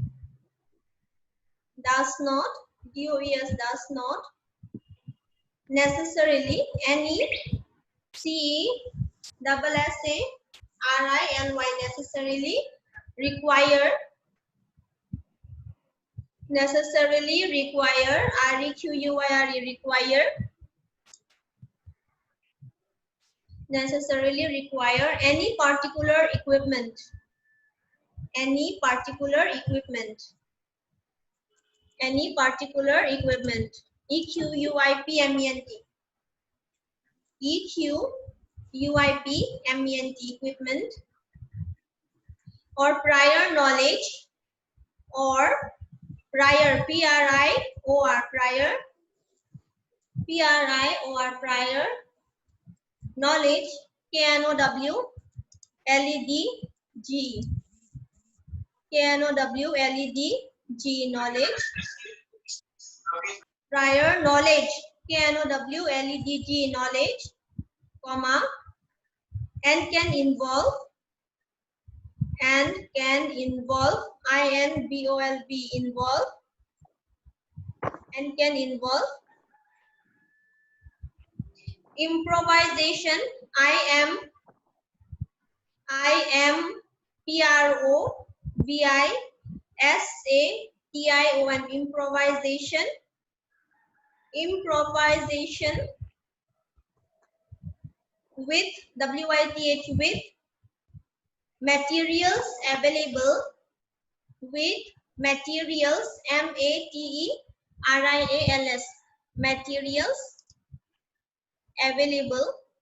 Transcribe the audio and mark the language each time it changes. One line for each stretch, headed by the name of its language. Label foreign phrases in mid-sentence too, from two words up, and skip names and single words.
English: does not, D-O-E-S, does not necessarily, N-E, C-E-S-S-A-R-I-L-Y, necessarily require, necessarily require, R-E-Q-U-I-R-E, require, necessarily require any particular equipment, any particular equipment, any particular equipment, E-Q-U-I-P-M-E-N-T, E-Q-U-I-P-M-E-N-T, equipment, or prior knowledge, or prior, P-R-I-O-R, prior, P-R-I-O-R, prior knowledge, K-N-O-W-L-E-D-G, K-N-O-W-L-E-D-G, knowledge, prior knowledge, K-N-O-W-L-E-D-G, knowledge, comma, and can involve, I-N-V-O-L-V, involve, and can involve improvisation, I-M-P-R-O-V-I-S-A-T-I-O-N, improvisation, improvisation, with, W-I-T-H, with materials available, with materials, M-A-T-E-R-I-A-L-S, materials available,